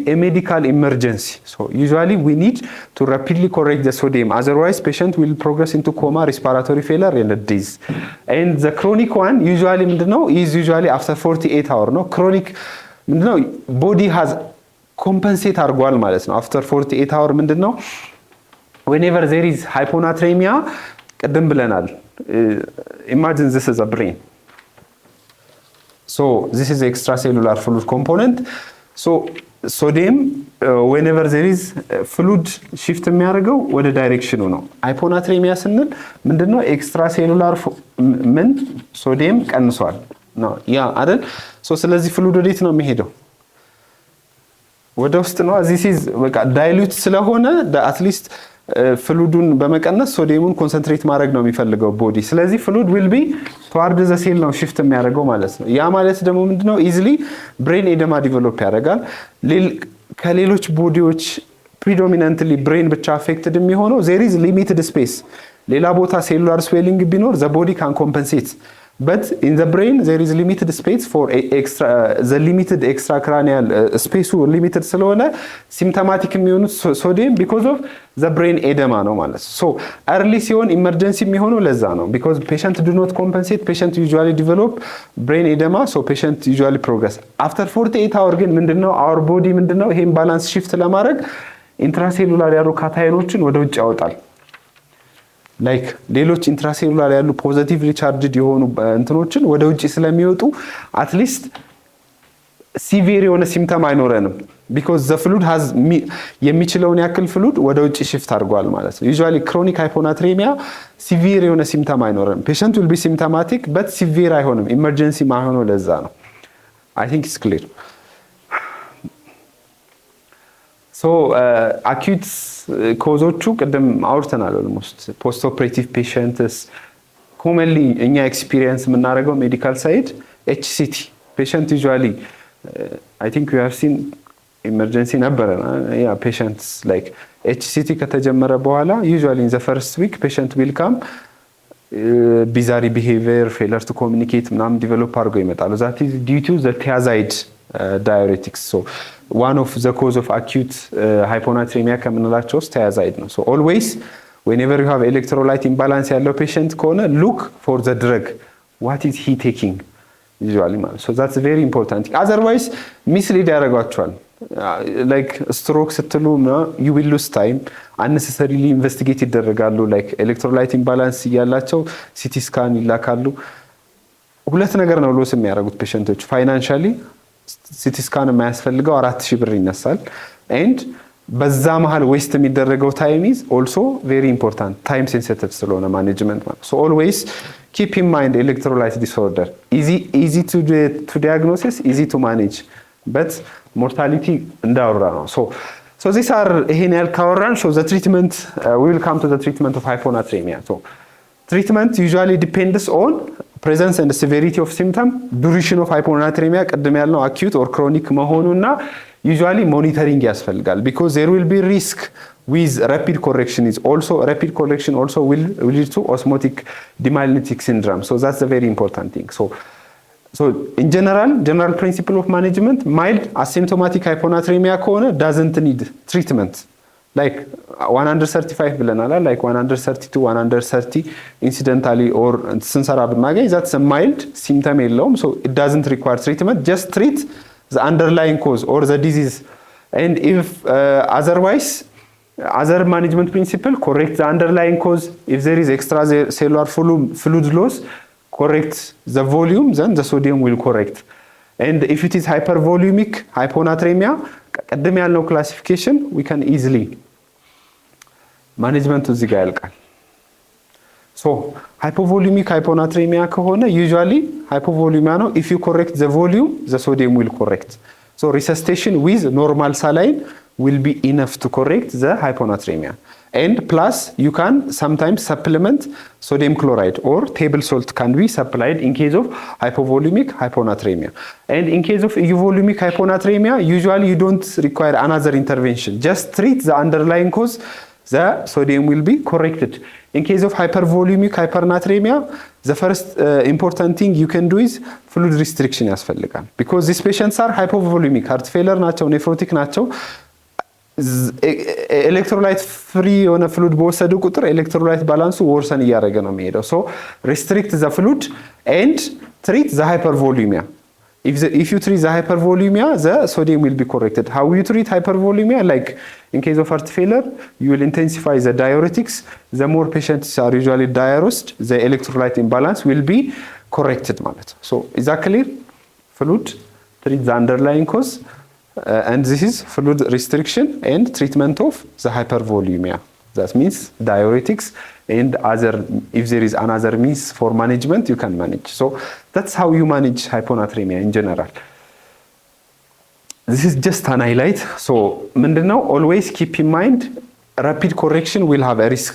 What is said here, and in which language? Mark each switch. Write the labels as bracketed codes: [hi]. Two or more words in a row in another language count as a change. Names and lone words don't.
[en] a medical emergency so usually we need to rapidly correct the sodium otherwise patient will progress into coma respiratory failure and death and the chronic one usually ምንድነው is usually after 48 hours no chronic ምንድነው body has compensate [am] አድርጓል ማለት ነው [en] after 48 hours ምንድነው whenever there is hyponatremia [am] ቀደም ብለናል [en] imagine this is a brain so this is the extracellular fluid component so sodium whenever there is fluid shift [am] የሚያደርገው ወደ ዳይሬክሽኑ ነው hyponatremia ስንል ምንድነው extracellular ምን ሶዲየም ቀንሷል ነው ያ አይደል so ስለዚህ fluid ወዴት ነው የሚሄደው ወደ ውስጥ ነው [en] this is [am] በቃ dilute ስለሆነ [en] at least [am] ፍሉዱን በመቀነስ ሶዲየሙን ኮንሰንትሬት ማድረግ ነው የሚፈልገው ቦዲ። ስለዚህ [en] fluid will be toward the cell [am] ነው ሽፍት የሚያደርገው ማለት ነው። ያ ማለት ደግሞ ምንድነው [en] easily brain edema develop [am] ያደርጋል። ከሌሎች [en] bodies predominantly brain [am] ብቻ አፌክትድ የሚሆነው [en] there is limited space። [am] ሌላ ቦታ [en] cellular swelling [am] ቢኖር [en] the body can compensate but in the brain there is limited space for the limited extracranial space limited ስለሆነ symptomatic [am] የሚሆኑት ሶዲየም [en] because of the brain edema [am] ነው ማለት [en] so early ሲሆን emergency [am] የሚሆነው ለዛ ነው [en] because patient do not compensate patient usually develop brain edema so patient usually progress after 48 hours [am] ግን ምንድነው [en] our body [am] ምንድነው ይሄን [en] balance shift [am] ለማድረግ intracellular ያሉ ካታዮኖችን ወደ ውጭ ያወጣል ላይክ ሌሎች ኢንትራሴሉላር ያሉ [en] positively charged [am] የሆኑ እንትኖችን ወደ ውጪ ስለሚወጡ [en] at least severe [am] የሆነ ሲምፕተም አይኖረንም [en] because the fluid has [am] የሚችለውን ያክል ፍሉድ ወደ ውጪ ሽፍት አድርጓል ማለት ነው [en] usually chronic hyponatremia [am] ሲቪር የሆነ ሲምፕተም አይኖረንም [en] patient will be symptomatic but severe [am] አይሆንም emergency ማይሆነው ለዛ ነው [en] I think it's clear so acute [am] ኮዞቹ ቀደም አውርተናል [en] almost post operative patients commonly [am] እኛ ኤክስፒሪየንስ የምናደርገው ሜዲካል ሳይድ [en] HCT patient usually I think we have seen emergency ነበር yeah patients like HCT [am] ከተጀመረ በኋላ [en] usually in the first week patient will come bizarre behavior failure to communicate ምናምን [am] ዲቨሎፕ አድርገው ይመጣሉ [en] that is due to the thiazide diuretics so one of the cause of acute hyponatremia [am] ከምንላቸው ውስጥ [en] thiazide ነው so always whenever you have electrolyte imbalance ያለው patient ከሆነ look for the drug what is he taking usually so that's very important otherwise mislead ያደርጋቸዋል like stroke ስትሉ you will lose time unnecessarily investigate ይደረጋሉ like electrolyte imbalance ያላቸው CT scan [am] ይላካሉ ሁለት ነገር ነው ሎስ የሚያደርጉት [en] ፔሸንቶች financially CT scan [am] የማያስፈልገው 4000 ብር ይነሳል [en] and [am] በዛ መሃል ዌስት የሚደረገው [en] time is also very important time sensitive ስለሆነ management so always keep in mind electrolyte disorder easy to diagnosis easy to manage but mortality [am] እንዳወራ ነው [en] so these are [am] ይሄን ያልካወራን [en] so the treatment we will come to the treatment of hyponatremia so treatment usually depends on presence and severity of symptom duration of hyponatremia [am] ቀደም ያልነው [en] acute or chronic መሆኑና usually monitoring ያስፈልጋል because there will be risk with rapid correction will lead to osmotic demyelinating syndrome so that's a very important thing so in general principle of management mild asymptomatic hyponatremia ከሆነ doesn't need treatment like 135 ብለናል like 132 130 incidentally or [am] ስንሰራ ብናገኝ [en] that's a mild symptom የለውም so it doesn't require treatment just treat the underlying cause or the disease and if otherwise other management principle correct the underlying cause if there is extracellular fluid loss correct the volume then the sodium will correct and if it is hypervolumic hyponatremia [am] ቀደም ያልነው [en] classification we can easily management [am] እዚህ ጋር ያልቃል [en] so hypovolemic hyponatremia ከሆነ usually hypovolemia ነው if you correct the volume the sodium will correct so resuscitation with normal saline will be enough to correct the hyponatremia and plus you can sometimes supplement sodium chloride or table salt can be supplied in case of hypovolemic hyponatremia and in case of euvolemic hyponatremia usually you don't require another intervention just treat the underlying cause the sodium will be corrected in case of hypervolemic hyponatremia the first important thing you can do is fluid restriction ያስፈልጋል because these patients are hypovolemic heart failure ናቸው nephrotic ናቸው electrolyte free የሆነ fluid [am] በወሰዱ ቁጥር [en] electrolyte balance worsen [am] እያደረገ ነው የሚሄደው [en] so restrict the fluid and treat the hypervolemia if you treat the hypervolemia the sodium will be corrected how you treat hypervolemia like in case of heart failure you will intensify the diuretics the more patients are usually diuresed the electrolyte imbalance will be corrected ማለት so is that clear fluid treat the underlying cause and this is fluid restriction and treatment of the hypervolemia that means diuretics and other if there is another means for management you can manage so that's how you manage hyponatremia in general this is just an highlight so ምንድነው always keep in mind rapid correction will have a risk.